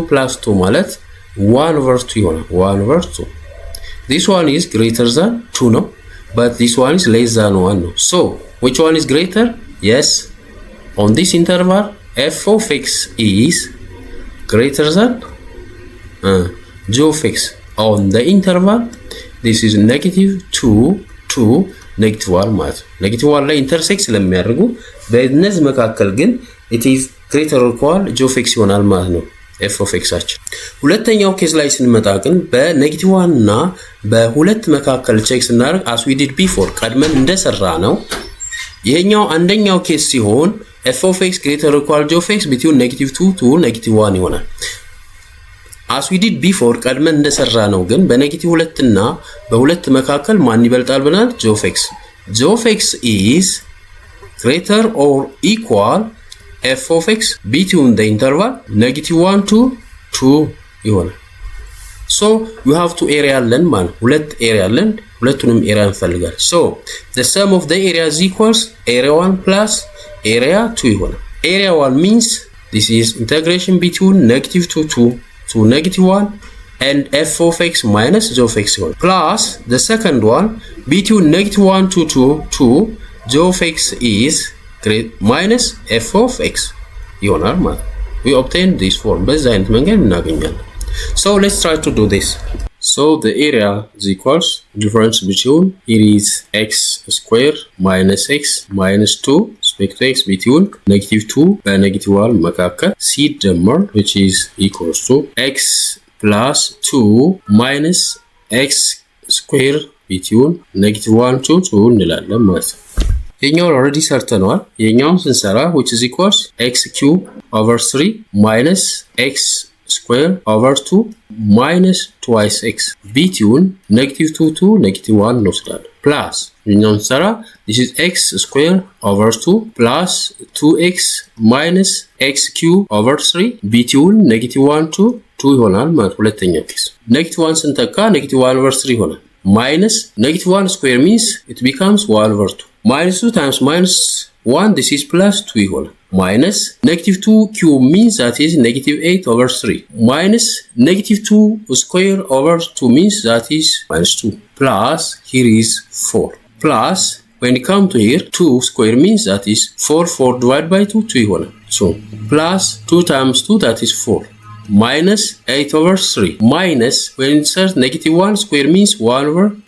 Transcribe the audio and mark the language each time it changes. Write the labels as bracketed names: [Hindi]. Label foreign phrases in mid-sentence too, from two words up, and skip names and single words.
[English] + 2 [Amharic] ማለት 1/2 ይሆናል [English] 1/2 this one is greater than 2 ነው but this one is less than 1 ነው so which one is greater yes on this interval f of x is greater than g of x on the interval this is -2 to -1 [Amharic] ማለት -1 ላይ ኢንተርሴክት ስለሚያደርጉ በእነዚህ መካከል ግን [English] it is greater or equal g of x [Amharic] ይሆናል ማለት ነው [English] f of x [Amharic] አችን ሁለተኛው ኬዝ ላይ ስንመጣ ግን በ-1 እና በ2 መካከል ቼክ ስናደርግ [English] as we did before [Amharic] ቀድመን እንደሰራ ነው ይሄኛው አንደኛው ኬዝ ሲሆን [English] f of x greater or equal g of x between -2 to -1 ይሆናል as we did before [Amharic] ቀድመን እንደሰራ ነው ግን በ-2 እና በ2 መካከል ማን ይበልጣል ብለናል [English] g of x is greater or equal f of x between the interval -1 to 2 ይሆናል so we have two area [Amharic] አለን ማለት ሁለት ኤሪያ አለን ሁለቱንም ኤሪያ እንፈልጋለን [English] so the sum of the areas equals area 1 plus area 2 ይሆናል area 1 means this is integration between -2 to 2 to -1 and f of x minus g of x plus the second one between -1 to 2 to g of x is minus f of x [Amharic] ይሆናል ማለት [English] we obtain this form [Amharic] በዚህ አይነት መንገድ እናገኛለን [English] so let's try to do this so the area is equals difference between it is x square minus x minus 2 respect to x between -2 [Amharic] በ-1 መካከል ሲደመር [English] which is equals to x plus 2 minus x square between -1 to 2 [Amharic] እንላለን ማለት ነው የኛውን [English] already [Amharic] ሰርተናል የኛውን ስንሰራ [English] which is equals x cube over 3 minus x square over 2 minus twice x bt-ውን -2 to -1 እንወስዳለን plus [Amharic] እኛውን ሰራ [English] this is x square over 2 plus 2x minus x cube over 3 bt-ውን -1 to 2 [Amharic] ይሆናል ማለት ሁለተኛው ኬስ -1 ስንተካ [English] -1 over 3 ይሆናል minus -1 square means it becomes 1 over 2 minus 2 times minus 1 this is plus 2 ይሆናል minus -2 cube means that is -8 over 3 minus -2 square over 2 means that is -2 plus here is 4 plus when you come to here 2 square means that is 4 divided by 2 2 ይሆናል so plus 2 times 2 that is 4 minus 8 over 3 minus when it says -1 square means 1 over